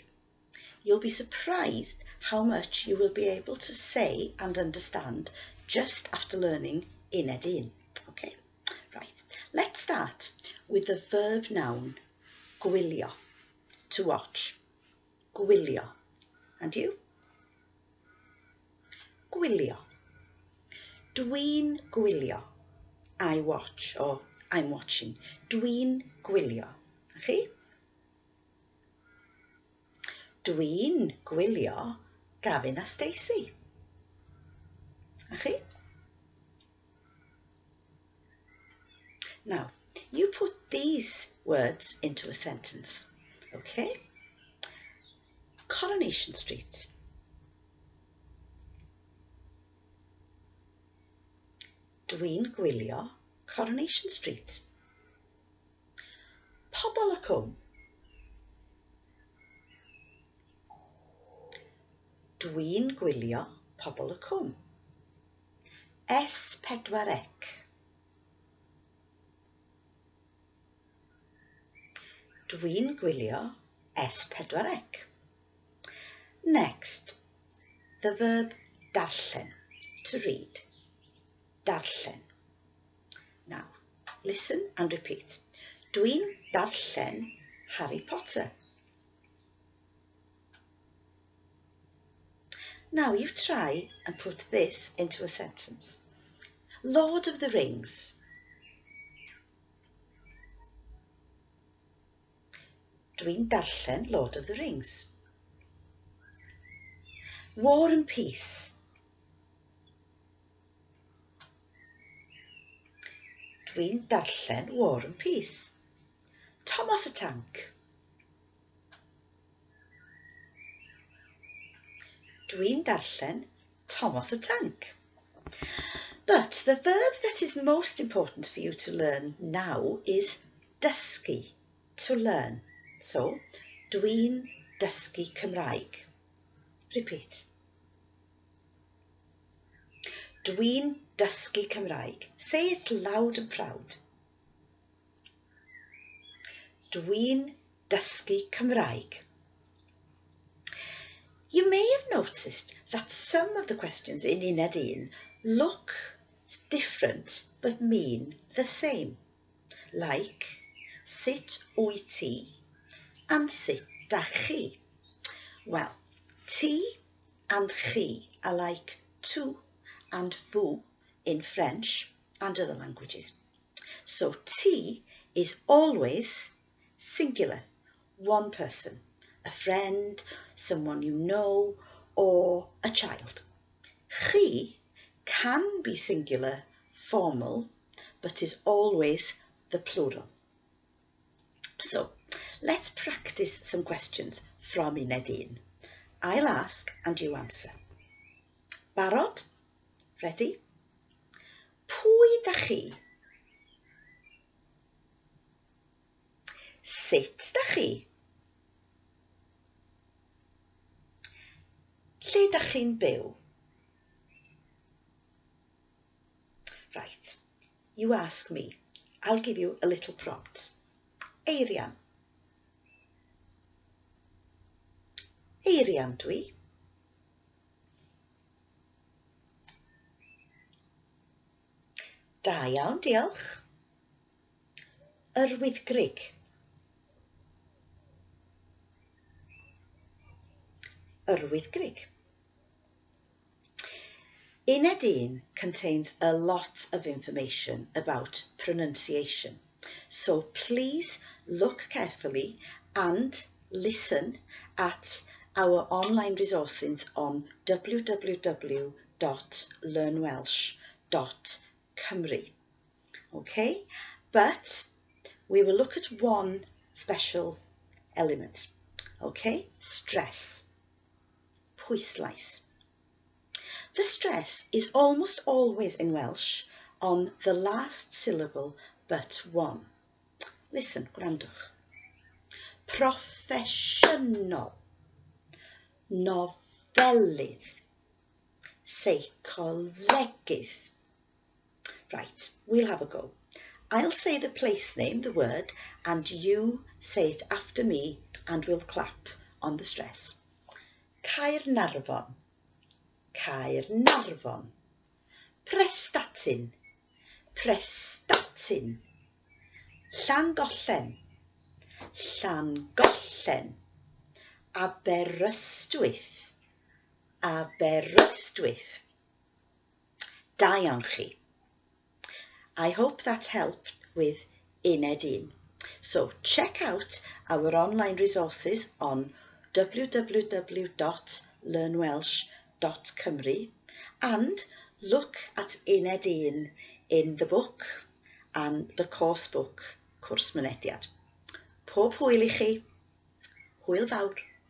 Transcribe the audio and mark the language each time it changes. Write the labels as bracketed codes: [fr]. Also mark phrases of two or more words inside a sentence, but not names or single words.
[en] You'll be surprised how much you will be able to say and understand just after learning Uned 1. Okay, right. Let's start with the verb noun gwylio, to watch. Gwylio. And you? [cy] Gwylio. Dwi'n gwylio. [en] I watch, or I'm watching. [cy] Dwi'n gwylio. Okay? Dwi'n gwylio Gavin a Stacey. [en] Okay? Now, you put these words into a sentence. Okay? Coronation Street. [cy] Dwi'n gwylio Coronation Street. Pobl y cwm. Dwi'n gwylio pobl y cwm. S4C. Dwi'n gwylio S4C. [en] Next, the verb darllen, to read. Darllen. Now, listen and repeat. [cy] Dwi'n darllen Harry Potter. [en] Now you try and put this into a sentence. Lord of the Rings. [cy] Dwi'n darllen Lord of the Rings. [en] War and Peace. [cy] Dwi'n darllen War and Peace. [en] Thomas the Tank. [cy] Dwi'n darllen Thomas the Tank. [en] But the verb that is most important for you to learn now is dysgu, to learn. So, [cy] dwi'n dysgu Cymraeg. [en] Repeat. [cy] Dwi'n dysgu Cymraeg. [en] Say it loud and proud. [cy] Dwi'n dysgu Cymraeg. [en] You may have noticed that some of the questions in Uned 1 look different but mean the same, like [cy] sut wyt ti [en] and [cy] sut dach chi. [en] Well, ti and chi are like tu and vous in French and other languages. So ti is always singular, one person, a friend, someone you know, or a child. Chi can be singular, formal, but is always the plural. So Let's practice some questions from Mynediad. I'll ask and you answer. Barod? Ready? [cy] Pwy da chi? Sut da chi? Lle da chi'n byw? [en] Right, you ask me. I'll give you a little prompt. [cy] Eirian. Eirian dwi. Da iawn, diolch. Yr Wyddgrug. Yr Wyddgrug. [en] Mynediad contains a lot of information about pronunciation, so please look carefully and listen at our online resources on www.learnwelsh.cymru. Okay, but we will look at one special element. Okay, stress, pwyslais. The stress is almost always in Welsh on the last syllable but one. Listen, [cy] gwrandwch. Proffesiynol, nofelydd, seicolegydd. [en] Right, we'll have a go. I'll say the place name, the word, and you say it after me and we'll clap on the stress. Caernarfon. Caernarfon. Prestatyn. Prestatyn. Llangollen. Llangollen. Aberystwyth. Aberystwyth. [cy] Da iawn chi. [en] I hope that helped with Mynediad. So check out our online resources on www.learnwelsh.cymru and look at Mynediad in the book and the course book, Cwrs Mynediad. [cy] Pob hwyl i chi. Hwyl fawr.